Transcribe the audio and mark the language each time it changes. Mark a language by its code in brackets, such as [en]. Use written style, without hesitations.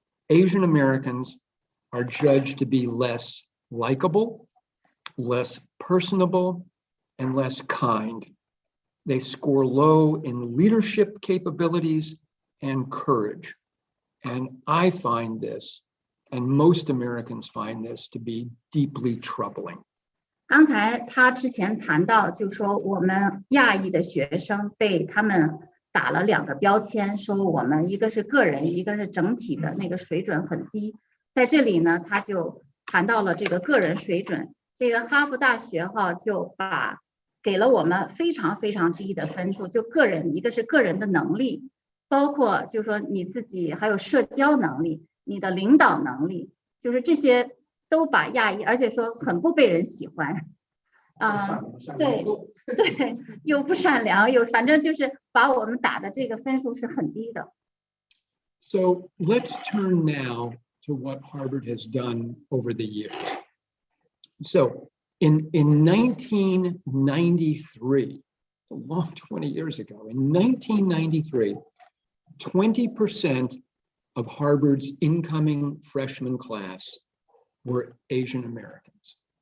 [en] Asian Americans are judged to be less likable, less personable, and less kind. They score low in leadership capabilities and courage. And I find this, and most Americans find this, to be deeply troubling. [zh] 刚才他之前谈到，就是说我们亚裔的学生被他们打了2个标签，说我们一个是个人，一个是整体的那个水准很低。在这里呢，他就谈到了这个个人水准。这个哈佛大学就给了我们非常非常低的分数，就个人，一个是个人的能力，包括就是说你自己还有社交能力，你的领导能力，就是这些都把亚裔，而且说很不被人喜欢，对，又不善良，反正就是把我们打的这个分数是很低的。 [en] So let's turn now to what Harvard has done over the years. So in 1993, a long 20 years ago, in 1993, 20% of Harvard's incoming freshman class were Asian Americans.